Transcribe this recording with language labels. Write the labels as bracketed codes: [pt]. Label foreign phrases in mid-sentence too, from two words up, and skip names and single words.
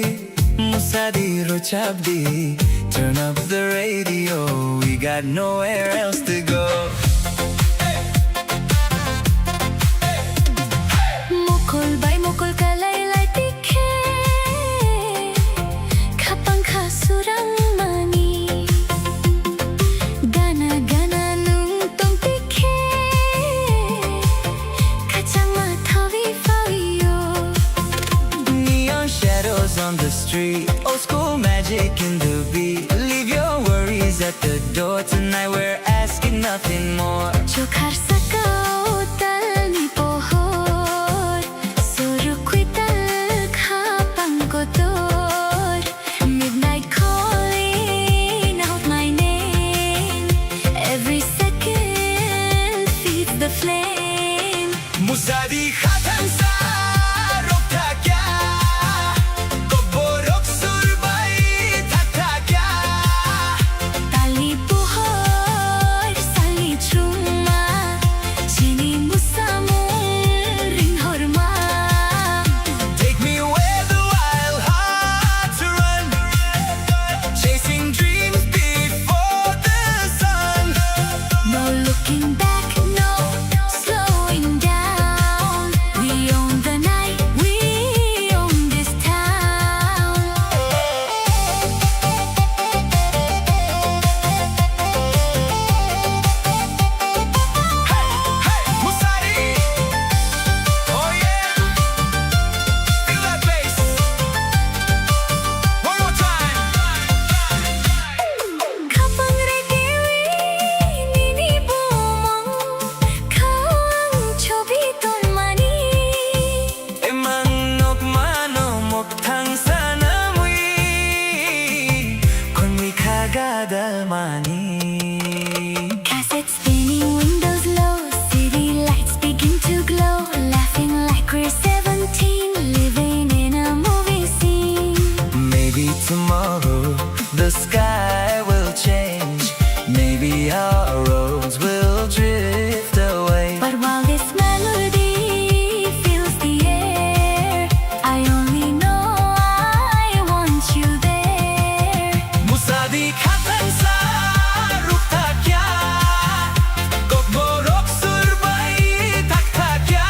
[trp] Musadi Rochabdi [en] Turn up the radio We got nowhere else to go [trp] Mukul bay mukul kalaylay tikhe Kapang kasurang mani Gana gana nung tong tikhe Kachang mathawi fayo [en] Neon shadows on the street Old school magic in the beat Leave your worries at the door Tonight we're asking nothing more [trp] Chokhar sakao tal ni pohor Surukwi tal kapang kotor [en] Midnight calling out my name Every second feeds the flame [trp] Musadi khatam sa rokta kya Koborok surbai thakta kya Tali pohor sali chuma Chini musamung ring horma [en] Take me where the wild hearts run Chasing dreams before the sun No looking back, no slowing down. We own the night, we own this town. Musadi Oh yeah Feel that bass One more time [trp] Kapang regiwi, nini bumong, kawang chobi ton mani. Emanok manomok thang sanamui Kon mi khagadal mani [en] Cassette spinning, windows low, city lights begin to glow. Laughing like we're 17, living in a movie scene. Maybe tomorrow the sky will change Maybe our roads will drift away But while this melody fills the air, I only know [trp] di khatan sa rukta kya Gogborok surbai takta kya